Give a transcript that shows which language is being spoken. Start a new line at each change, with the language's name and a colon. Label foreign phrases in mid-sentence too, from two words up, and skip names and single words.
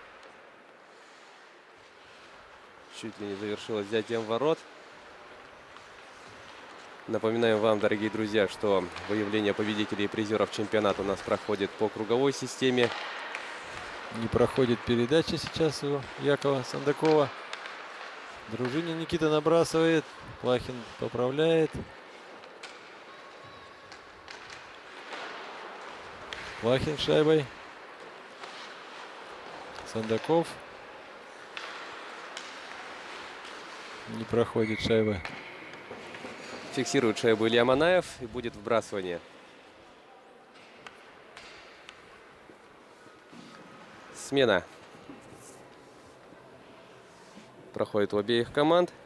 Russian: Чуть ли не завершилась взятием ворот. Напоминаем вам, дорогие друзья, что выявление победителей и призеров чемпионата у нас проходит по круговой системе. Не проходит передача сейчас у Якова Сандакова. Дружинин Никита набрасывает. Плахин поправляет. Плахин шайбой. Сандаков. Не проходит шайба. Фиксирует шайбу Илья Манаев и будет вбрасывание. Смена проходит у обеих команд.